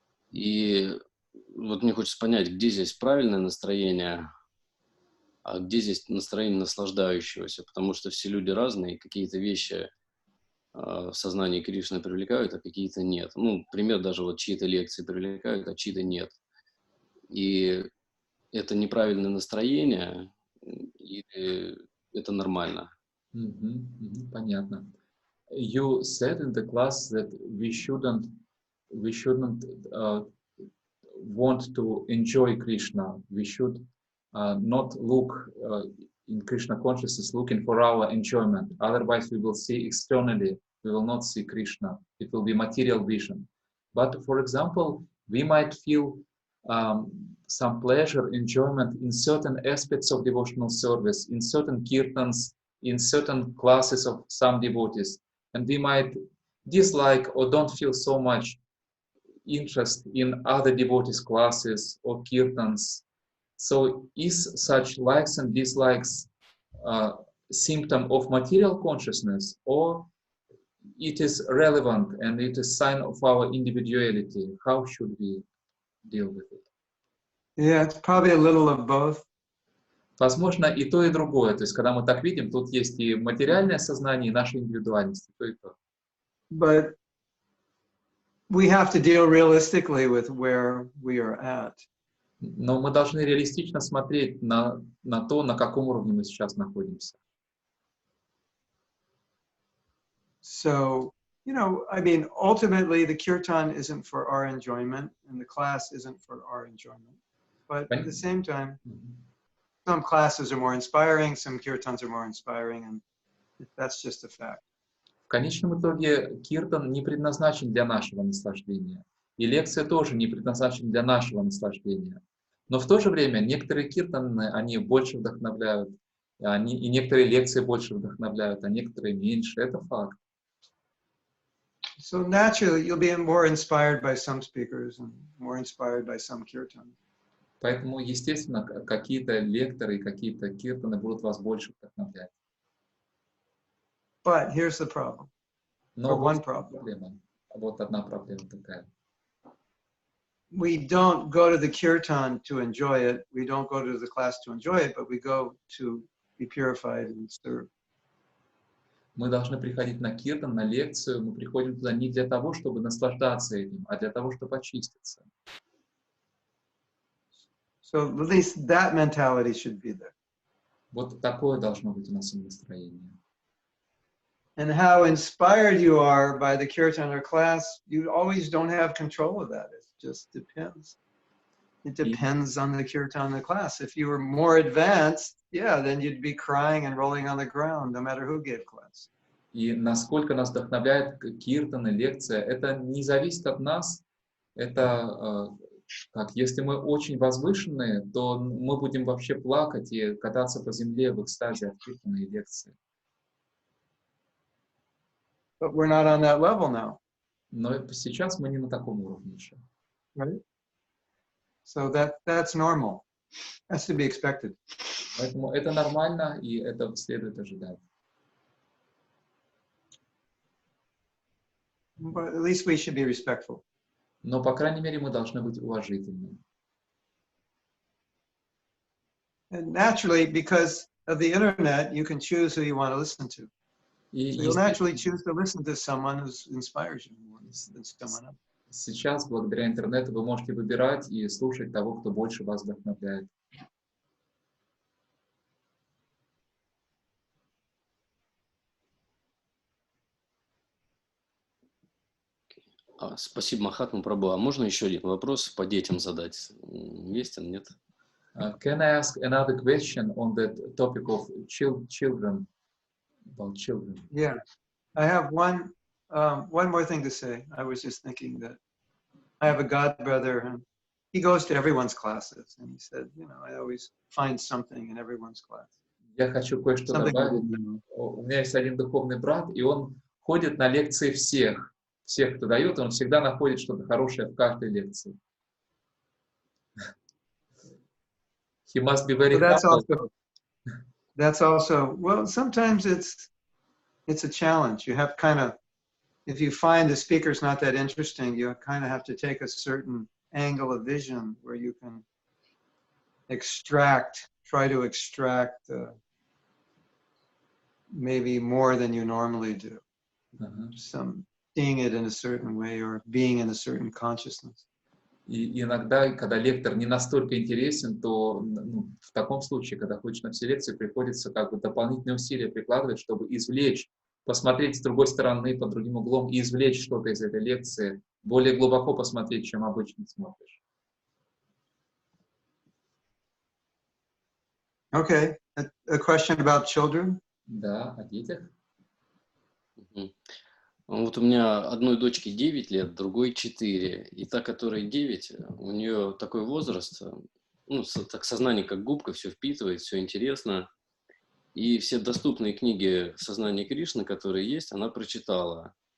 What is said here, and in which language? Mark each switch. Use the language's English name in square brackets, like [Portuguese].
[Russian] И вот мне хочется понять, где здесь правильное настроение, а где здесь настроение наслаждающегося, потому что все люди разные, какие-то вещи в сознании Кришны привлекают, а какие-то нет. Ну, пример, даже вот чьи-то лекции привлекают, а чьи-то нет. И это неправильное настроение, и это нормально. Понятно. [English] You said in the class that we shouldn't want to enjoy Krishna. We should not look in Krishna consciousness looking for our enjoyment. Otherwise, we will see externally. We will not see Krishna. It will be material vision. But for example, we might feel some pleasure, enjoyment in certain aspects of devotional service, in certain kirtans, in certain classes of some devotees. And we might dislike or don't feel so much interest in other devotees' classes or kirtans. So is such likes and dislikes symptom of material consciousness, or it is relevant and it is sign of our individuality? How should we deal with it? Yeah, it's probably a little of both. [Russian] Возможно, и то, и другое. То есть, когда мы так видим, тут есть и материальное сознание, и наша индивидуальность, и то, и то. [English] But we have to deal realistically with where we are at. [Russian] Но мы должны реалистично смотреть на то, на каком уровне мы сейчас находимся. [English] So, you know, I mean, ultimately, the kirtan isn't for our enjoyment, and the class isn't for our enjoyment. But at the same time, some classes are more inspiring, some kirtans are more inspiring, and that's just a fact. [Russian] В конечном итоге киртан не предназначен для нашего наслаждения. И лекция тоже не предназначена для нашего наслаждения. Но в то же время некоторые киртаны, они больше вдохновляют, и некоторые лекции больше вдохновляют, а некоторые меньше. Это факт. [English] So naturally, you'll be more inspired by some speakers and more inspired by some kirtans. [Russian] Поэтому, естественно, какие-то лекторы и какие-то киртаны будут вас больше вдохновлять. [English] But here's the problem. [Russian] Но [English] One [Russian] вот [English] problem. [Russian] проблема. Вот одна проблема такая. [English] We don't go to the kirtan to enjoy it. We don't go to the class to enjoy it, but we go to be purified and serve. [Russian] Мы должны приходить на киртан, на лекцию. Мы приходим туда не для того, чтобы наслаждаться этим, а для того, чтобы очиститься. [English] So at least that mentality should be there. [Russian] Вот такое должно быть у нас настроение. [English] And how inspired you are by the kirtan or class, you always don't have control of that. It just depends. It depends on the kirtan or class. If you were more advanced, yeah, then you'd be crying and rolling on the ground, no matter who gave class. [Russian] И насколько нас вдохновляет киртан и лекция, это не зависит от нас. Это как, если мы очень возвышенные, то мы будем вообще плакать и кататься по земле в экстазе от киртана и лекции. [English] But we're not on that level now. [Russian] Но сейчас мы не на таком уровне еще. [English] Right? So that's normal. That's to be expected. [Russian] Поэтому это нормально, и это следует ожидать. [English] But at least we should be respectful. [Russian] Но, по крайней мере, мы должны быть уважительны. [English] And naturally, because of the internet, you can choose who you want to listen to. [Russian] И [English] So you'll naturally choose to listen to someone who inspires you more than someone else. [Russian] сейчас, благодаря интернету, вы можете выбирать и слушать того, кто больше вас вдохновляет. Спасибо, Махатму Прабху. А можно еще один вопрос по детям задать? Есть он, нет? [English] Can I ask another question on the topic of children? About children. Yeah, I have one more thing to say. I was just thinking that I have a god brother, and he goes to everyone's classes, and he said, you know, I always find something in everyone's class. [Russian] Я хочу кое-что добавить. У меня есть один духовный брат, и он ходит на лекции всех, кто дает, он всегда находит что-то хорошее в каждой лекции. [English] He must be very humble. That's also, well, sometimes it's a challenge. You have kind of, if you find the speaker's not that interesting, you kind of have to take a certain angle of vision where you can try to extract maybe more than you normally do. Some seeing it in a certain way or being in a certain consciousness. [Russian] И иногда, когда лектор не настолько интересен, то в таком случае, когда ходишь на все лекции, приходится как бы дополнительные усилия прикладывать, чтобы извлечь, посмотреть с другой стороны, под другим углом, и извлечь что-то из этой лекции, более глубоко посмотреть, чем обычно смотришь. [English] Okay, a question about children? [Russian] Да, о детях. Вот у меня одной дочке 9 лет, другой 4. И та, которая 9, у нее такой возраст, ну, так сознание как губка, все впитывает, все интересно. И все доступные книги сознания Кришны, которые есть, она прочитала.